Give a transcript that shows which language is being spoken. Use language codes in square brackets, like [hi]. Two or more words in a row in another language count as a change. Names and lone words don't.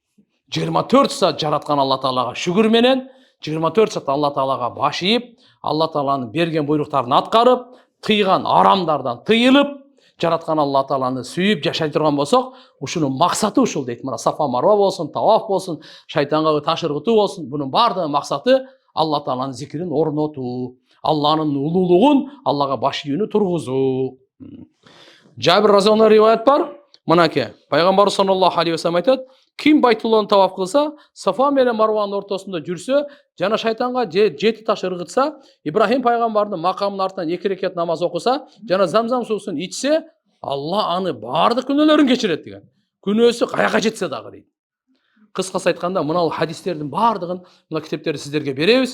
[ky] 24 саат жараткан Алла Таалага шүгүр менен 24 саат Алла Таалага баш ийип, Алла Тааланын берген буйруктарын аткарып, тыйган арамдардан тыйылып, жараткан Алла Тааланы сүйүп жашай турган болсок, ушунун максаты ушул дейт. Мына Сафа Марва болсун, таваф болсун, шайтанга таш ыргытуу болсун, бунун бардыгынын максаты Алла Тааланын зикирин орнотуу, Алланын улуулугун, Аллага баш ийүүнү тургузуу. Жабир [ar] رضي الله عنه [ky] риваят бар. Мынакей, пайгамбар [ar] صلى الله عليه وسلم [ky] айтат, ким Байтулланы таваф кылса, Сафа менен Марванын ортосунда жүрсө, жана шайтанга 7 таш ыргытса, Ибрахим пайгамбардын макамынын артынан 2 рекет намаз окуса, жана Замзам суусун ичсе, Алла аны бардык күнөөлөрүн кечирет деген. Күнөөсү каяка жетсе дагы дейт. Кыскасы айтканда, мына хадистердин бардыгын мына китептерди сиздерге беребиз.